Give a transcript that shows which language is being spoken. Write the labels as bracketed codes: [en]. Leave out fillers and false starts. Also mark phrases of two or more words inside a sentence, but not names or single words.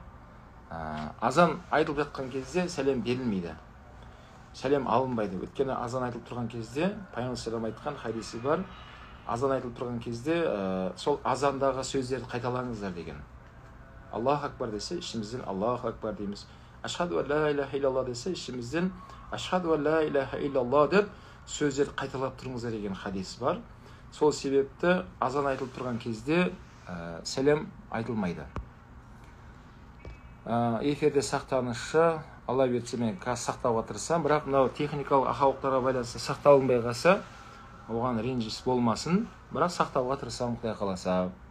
[kk] Азан айтылып жатқан кезде сәлем берілмейді. Сәлем алынбайды. Өйткені азан айтылып тұрған кезде Пайғамбар салам айтқан хадисі бар. Азан айтылып тұрған кезде сол азандағы сөздерді қайталаңыздар деген. [ar] الله أكبر [kk] десе, ішімізден [ar] الله أكبر [kk] дейміз. [ar] أشهد أن لا إله إلا الله [kk] десе, ішімізден [ar] أشهد أن لا إله إلا الله [kk] деп сөздерді қайталап тұрыңыздар деген хадис бар. Сол себепті азан айтылып тұрған кезде сәлем айтылмайды. Эфирде сақтанышы, Алла бұйыртса мен қазір сақтауға тырысамын, бірақ мынау техникалық ақаулықтарға байланысты сақталынбай қалса, оған ренжіс болмасын, бірақ сақтауға тырысамын, Құдай қаласа.